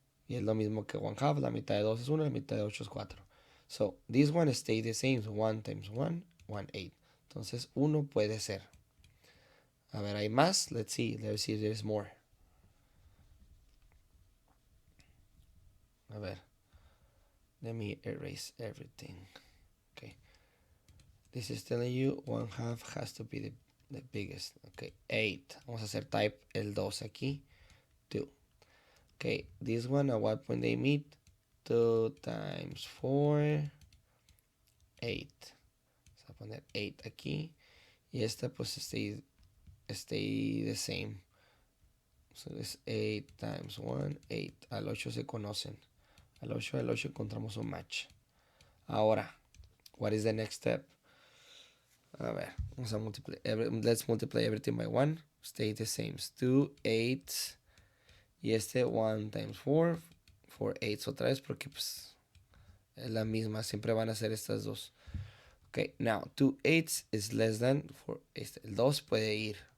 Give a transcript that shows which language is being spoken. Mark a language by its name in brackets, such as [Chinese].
[Spanish] Y es lo mismo que 1/2, la mitad de 2 es 1, la mitad de 8 es 4. [English] So, this one stays the same. So 1 times 1, 1 eighth. [Spanish] Entonces, 1 puede ser. A ver, ¿hay más? [English] Let's see if there's more. [Spanish] A ver. [English] Let me erase everything. Okay. This is telling you 1/2 has to be the biggest. Okay, 8. [Spanish] Vamos a hacer type el 2 aquí. 2. [English] Okay, this one at what point they meet? 2 times 4, 8. [Spanish] Vamos a poner 8 aquí. Y esta pues [English] stay the same. So it's 8 times 1, 8. [Spanish] Al 8 se conocen. Al 8 encontramos un match. Ahora, [English] what is the next step? [Spanish] A ver, vamos a [English] multiply. Let's multiply everything by 1. Stay the same. 2 8. [Spanish] Y este [English] 1 times 4. [Spanish] 4 8 otra vez porque pues es la misma. Siempre van a ser estas dos. [English] Ok, now 2 8 is less than 4. [Spanish] El 2 puede ir.